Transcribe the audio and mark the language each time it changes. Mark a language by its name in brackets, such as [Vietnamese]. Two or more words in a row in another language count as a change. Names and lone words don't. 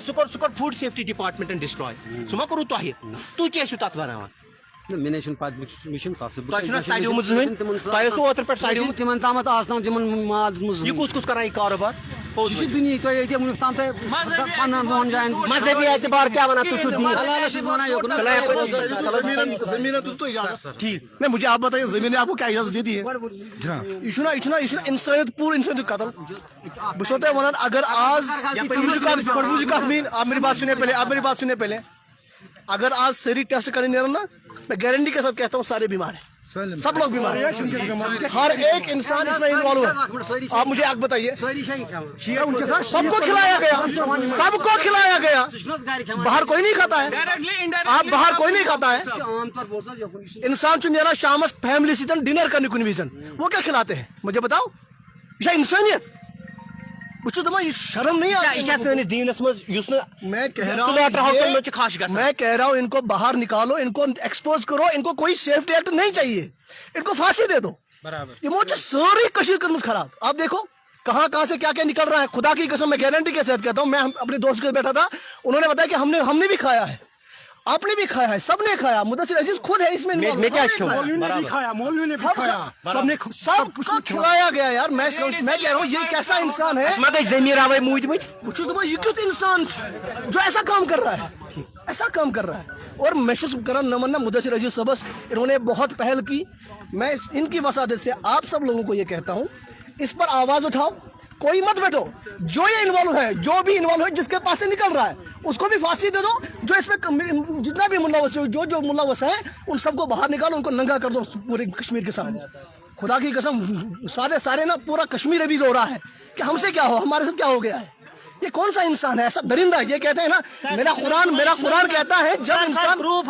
[Kashmiri] سُہ کوٚر فوڈ سیفٹی ڈپارٹمنٹن ڈسٹراے سُہ ما کوٚروٕ تۄہہِ تُہۍ کیٛاہ چھِو تتھ بناوان مےٚ نَے چھُنہٕ پتہٕ مےٚ چھُنہٕ تَتھ تۄہہِ چھُنا سڑیومُت زٕہٕنۍ تۄہہِ اوسوٕ اوترٕ پٮ۪ٹھ سڑیومُت تِمن تامتھ آز تام تِمن مال دیُتمُت یہِ کُس کران یہِ کاروبار یہِ چھُ دُنیا تۄہہِ ییٚتہِ وُنیُک تام تۄہہِ 15 جاین مذہبی اعتبار کیا بنا تُہۍ چھِو حلالس چھِ ونان یوکُن ٹھیک [Urdu] نہیں مجھے آپ بتائیے زمین نے آپ کو کیا اجازت دی ہے [Kashmiri] یہ چھُنہ انسانیت پوٗرٕ انسانیت قتل بہٕ چھُسو تۄہہِ ونان اگر آز [Urdu] آپ میری بات سنیں پہلے اگر آج ساری ٹیسٹ کرنے نیرن نا میں گارنٹی کے ساتھ کہتا ہوں سارے بیمار ہیں سب لوگ بیمار ہیں ہر ایک انسان اس میں انوالو ہے آپ مجھے آگ بتائیے سب کو کھلایا گیا باہر کوئی نہیں کھاتا ہے آپ باہر کوئی نہیں کھاتا ہے [Kashmiri] انسان چھُ نیران شامس فیملی سۭتۍ ڈنر کرنے کُنہِ وِزن [Urdu] وہ کیا کھلاتے ہیں مجھے بتاؤ [Kashmiri] یہ چھا انسانیت بہٕ چھُس دپان [Urdu] یہ شرم نہیں [Kashmiri] یہِ چھا سٲنِس دیٖنس منٛز یُس نہٕ [Urdu] میں کہہ رہا ہوں ان کو باہر نکالو ان کو ایکسپوز کرو ان کو کوئی سیفٹی ایکٹ نہیں چاہیے ان کو پھانسی دے دو [Kashmiri] یمو چھِ سٲرٕے کٔشیٖر کٔرمٕژ خراب [Urdu] آپ دیکھو کہاں سے کیا نکل رہا ہے خدا کی قسم میں گارنٹی کے ساتھ کہتا ہوں میں اپنے دوست کے بیٹھا تھا انہوں نے بتایا کہ ہم نے بھی کھایا ہے آپ نے بھی کھایا ہے سب نے کھایا مدثر عزیز خود ہے اس میں سب کچھ کھلایا گیا یار میں کہہ رہا ہوں یہ کیسا انسان ہے یہ کیوں انسان جو ایسا کام کر رہا ہے اور میں کرن نمن مدثر عزیز صبس انہوں نے بہت پہل کی میں ان کی وسادت سے آپ سب لوگوں کو یہ کہتا ہوں اس پر آواز اٹھاؤ کوئی مت بیٹھو جو یہ انوالو ہے جو بھی انوالو ہے جس کے پاس سے نکل رہا ہے اس کو بھی پھانسی دے دو جو اس میں جتنا بھی ملوث جو ملوث ہیں ان سب کو باہر نکالو ان کو ننگا کر دو پورے کشمیر کے سامنے خدا کی قسم سارے نا پورا کشمیر ابھی رو رہا ہے کہ ہم سے کیا ہو ہمارے ساتھ کیا ہو گیا ہے یہ کون سا انسان ہے ایسا درندہ یہ کہتے ہیں نا میرا قرآن کہتا ہے جب انسان